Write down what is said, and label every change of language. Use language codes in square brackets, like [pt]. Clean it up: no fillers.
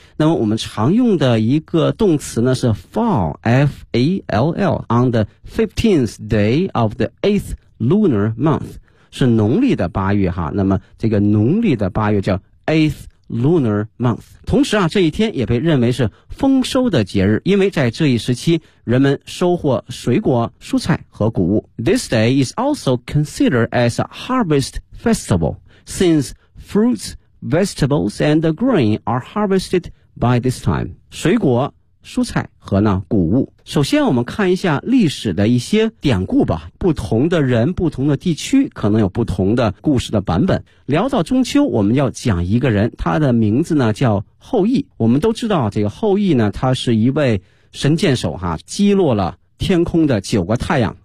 [zh] 那么我们常用的一个动词呢是 fall， F-A-L-L， [en] on the 15th day of the 8th lunar month， [zh] 是农历的八月、那么这个农历的八月叫 [en] 8th lunar month。 [zh] 同时啊，这一天也被认为是丰收的节日，因为在这一时期人们收获水果、蔬菜和谷物。 [en] This day is also considered as a harvest festival since fruits, vegetables and grain are harvested by this time， [zh] 水果、蔬菜和呢谷物。首先我们看一下历史的一些典故吧，不同的人、不同的地区可能有不同的故事的版本。聊到中秋，我们要讲一个人，他的名字呢叫后羿。我们都知道这个后羿呢，他是一位神箭手哈，击落了天空的九个太阳。